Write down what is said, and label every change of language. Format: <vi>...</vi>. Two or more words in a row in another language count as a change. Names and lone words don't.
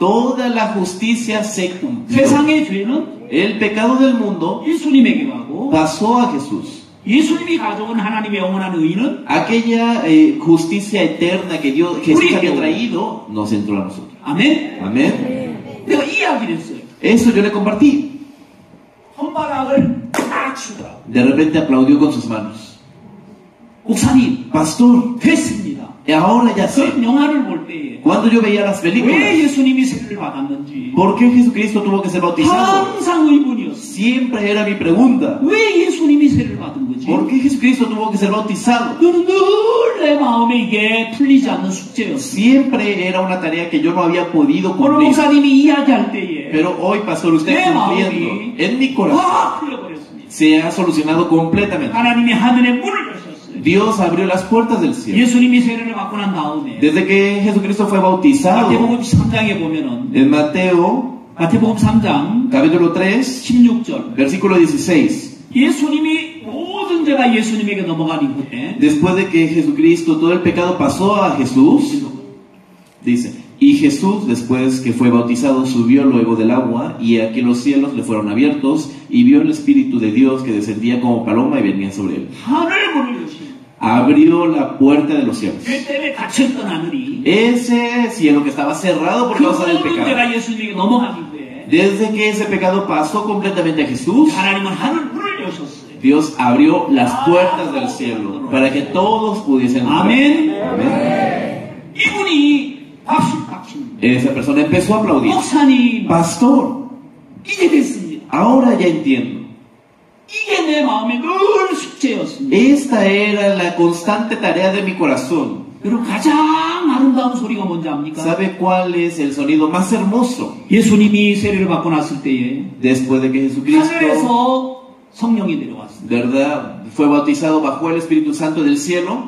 <es>Toda la justicia se cumplió.</es> <ko>세상의 죄는</ko> <es>El pecado del mundo</es> <ko>예수님에게 가고</ko> <es>pasó a Jesús.</es> <ko>예수님이 가져온 하나님의 영원한 의는</ko> <es>Aquella justicia eterna que Jesús había traído nos entró a nosotros.</es> <ko>아멘.</ko> <es>Amén.</es> <ko>내가 이 이야기를 했어요.</ko> <es>Eso yo le compartí.</es> <ko>손바닥을 딱 치더라.</ko> <es>De repente aplaudió con sus manos.</es> <ko>목사님</ko> <es>Pastor,</es> <ko>됐습니다.</ko> <es>ahora ya sé.</es> <ko>그 영화를 볼 때에</ko> <es>Cuando yo veía las</es> <ko>왜</ko> <es>películas,</es> <ko>예수님이 세례를 받았는지</ko> <es>¿por qué Jesucristo tuvo que ser bautizado?</es> <ko>항상 의문이었어.</ko> <es>Siempre era mi pregunta.</es> <ko>왜 예수님이 세례를 받은 거지?</ko> <es>¿Por qué Jesucristo tuvo que ser bautizado?</es> <ko>그는 늘 내 마음에 이게 풀리지 않는 숙제였어.</ko> <es>Siempre era una tarea que yo no había podido</es> <ko>오늘</ko> <es>cumplir.</es> <ko>목사님이 이야기할 때에</ko> <es>Pero hoy, pastor, usted</es> <ko>내</ko> <es>cumpliendo</es> <ko>마음이</ko> <es>en mi corazón</es> <ko>다 풀려버렸습니다.</ko> <es>se ha solucionado completamente.</es> <ko>하나님이 하늘의 문을 여셨어요.</ko> <es>Dios abrió las puertas del cielo.</es> <ko>예수님이 세례를 받고 난 다음에</ko> <es>Desde que Jesucristo fue bautizado,</es> <ko>마태복음 3장에 보면은</ko> <es>en Mateo</es> <ko>마태복음 3장</ko> <es>capítulo 3,</es> <ko>16절</ko> <es>versículo 16,</es> <ko>예수님이 모든 죄가 예수님에게 넘어간 이후에</ko> <es>después de que Jesucristo, todo el pecado pasó a Jesús, dice, y Jesús, después que fue bautizado, subió luego del agua, y aquí los cielos le fueron abiertos, y vio el Espíritu de Dios que descendía como paloma y venía sobre él.</es> <ko>하늘 문을 여시고</ko> <es>Abrió la puerta de los cielos.</es> <ko>죄 때문에 닫혔던 하늘이</ko> <es>Ese cielo que estaba cerrado por</es> <ko>그</ko> <es>causa del</es> <ko>모든</ko> <es>pecado.</es> <ko>죄가 예수님에게 넘어간 이후에</ko> <es>Desde que ese pecado pasó completamente a Jesús,</es> <ko>하나님은 하늘 문을 여셨어요.</ko> <es>Dios abrió las puertas del cielo para que todos pudiesen entrar.</es> <ko>아멘.</ko> <es>Amén.</es> <ko>이분이 박수.</ko> <es>Esa persona empezó a aplaudir.</es> <ko>목사님,</ko> <es>Pastor,</es> <ko>이제 됐습니다.</ko> <es>ahora ya entiendo.</es> <ko>이게 내 마음의 늘 숙제였습니다.</ko> <es>Esta era la constante tarea de mi corazón.</es> <ko>여러분 가장 아름다운 소리가 뭔지 압니까?</ko> <es>¿Sabe cuál es el sonido más hermoso?</es> <ko>예수님이 세례를 받고 났을 때에</ko> <es>Después de que Jesucristo,</es> <ko>하늘에서 성령이 내려왔습니다.</ko> <es>¿verdad?, fue bautizado bajo el Espíritu Santo del cielo,</es>